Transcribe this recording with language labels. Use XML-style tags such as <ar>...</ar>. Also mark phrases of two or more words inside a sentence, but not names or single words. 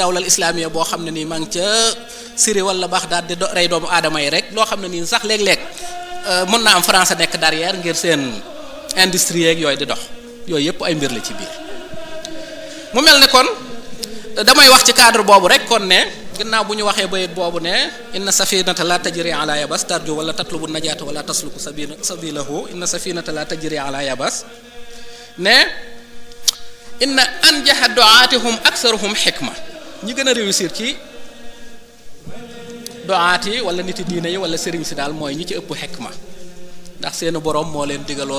<ar>الدولة الإسلامية</ar> <wo>boo xam ne nii maa ngi ca Syrie wala Bagdad di rey doomu aadama yi rek loo xam ne nii sax léeg-léeg mën naa am France nekk derrière ngir seen industrie yeeg yooyu di dox yooyu yëpp ay mbir la ci biir mu mel ne kon damay wax ci cadre boobu rek kon ne ginnaaw bu ñu waxee bayit boobu ne</wo> <ar>إن السفينة لا تجري على اليبس ترجو ولا تطلب نجاة ولا تسلك سبيله إن السفينة لا تجري على اليبس</ar> <wo>ne</wo> <ar>إن أنجح دعاتهم أكثرهم حكمة</ar> <wo>ñi gën a réussir ci du'aat yi wala niti diine yi wala sëriñ si daal mooy ñi ci ëpp hikma ndax seeni borom moo leen digaloon</wo>